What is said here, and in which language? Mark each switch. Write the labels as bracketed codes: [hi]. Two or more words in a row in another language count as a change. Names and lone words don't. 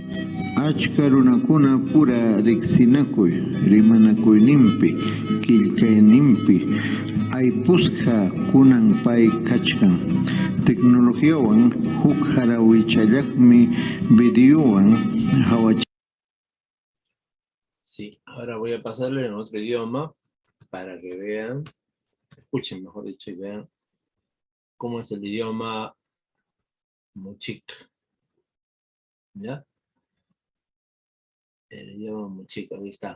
[qu] Achka runakuna pura riqsinakuy, rimanakuyninpi, qillqayninpi, aypusqa kunan pay kachkan. Tecnologiawan huk harawichallaqmi videowan hawach. [es] Sí, ahora voy a pasarle en otro idioma para que vean, escuchen mejor dicho y vean cómo es el idioma mochik. ¿Ya? El idioma mochik, ahí está.